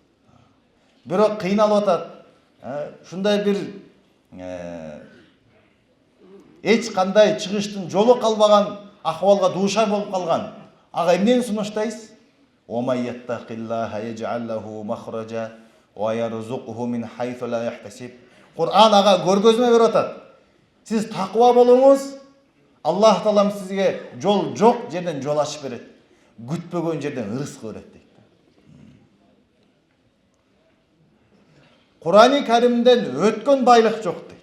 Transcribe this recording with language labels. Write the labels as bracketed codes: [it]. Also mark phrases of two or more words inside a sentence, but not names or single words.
[ky] Бирок кыйналып атат. Ушундай бир эч кандай чыгыштын жолу калбаган ахвалга дуушар болуп калган. Ага эмнени сунуштайсыз? [ar] ومن يتق الله يجعل له مخرجا ويرزقه من حيث لا يحتسب. [ky] Кур'ан ага көргөзмө берип атат. Сиз таква болуңуз, Аллах Таалам сизге жол жок жерден жол ачып берет. Күтпөгөн жерден ырызык берет дейт. Курани Каримден өткөн байлык жок дейт.